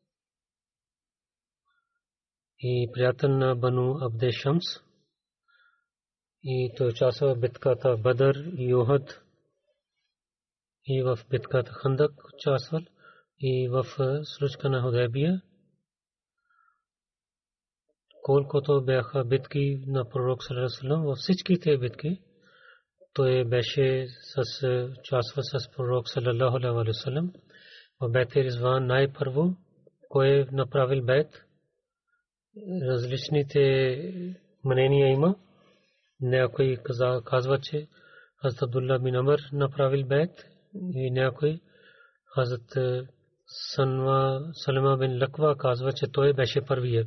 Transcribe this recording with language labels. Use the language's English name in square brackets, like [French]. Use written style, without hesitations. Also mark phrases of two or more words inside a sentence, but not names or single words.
[Bulgarian] и приятел на Бану Абде Шамс, и той участва в битката Бадър и Ухуд, и в битката Хандак участвал, и в случка на Худайбия. Колкото бяха битки на пророк [Arabic] صلى الله عليه وسلم, [Bulgarian] във всичките битки той беше участва с пророк [Arabic] صلى الله عليه وسلم. [Bulgarian] В Бейт Ризван най-първо кой направил бейт, различните мнения има. Някой казва, че Хазрат Абдулла бин Амр направил бейт, и някой Хазрат Салма бин Лаква казва, че той беше първият.